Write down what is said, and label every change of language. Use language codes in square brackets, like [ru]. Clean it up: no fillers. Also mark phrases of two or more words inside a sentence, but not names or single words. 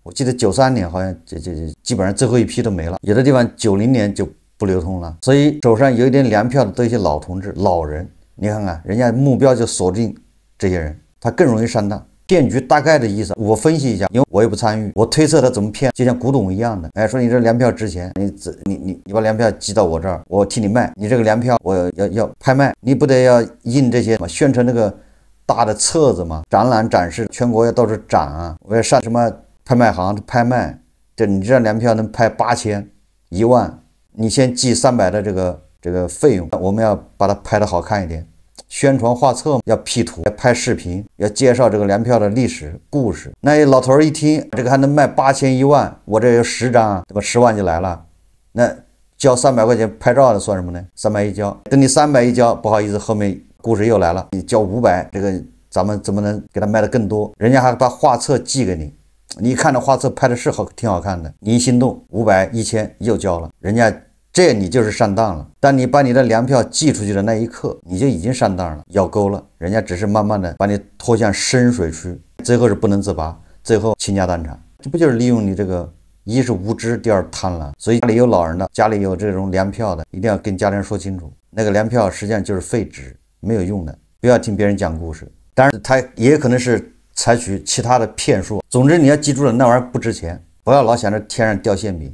[zh] 我記得93年好像这基本上最後一批都沒了，有的地方90年就不流通了，所以手上有一點糧票的都一些老同志老人，你看看人家目標就鎖定這些人，他更容易上當。騙局大概的意思我分析一下，因為我也不參與，我推測他怎麼騙，就像古董一樣的，哎，說你這糧票值錢，你把糧票寄到我這兒，我替你賣，你這個糧票我要拍賣，你不得要印這些宣傳那個大的冊子嘛，展覽展示，全國要到處展啊，我要上什麼拍賣行拍賣，這你這糧票能拍8000、1萬，你先寄300的這個費用，我們要把它拍得好看一點。宣傳畫冊要 P 圖，要拍視頻，要介紹這個糧票的歷史故事。那老頭一聽這個還能賣8000、1萬，我這有10張，對吧？10萬就來了。那交300塊錢拍照的算什麼呢？300一交，等你300一交，不好意思，後面故事又來了，你交500，這個咱們怎麼能給他賣得更多？人家還把畫冊寄給你，你一看這畫冊拍的是挺好看的，你一心動，500、1000又交了，人家。這你就是上當了，但你把你的糧票寄出去的那一刻，你就已經上當了，咬鈎了。人家只是慢慢的把你拖向深水區，最後是不能自拔，最後傾家蕩產。這不就是利用你這個，一是無知，第二貪婪。所以家裡有老人的，家裡有這種糧票的，一定要跟家人說清楚，那個糧票實際上就是廢紙，沒有用的，不要聽別人講故事。當然，他也可能是採取其他的騙術。總之，你要記住了，那玩意兒不值錢，不要老想着天上掉餡餅。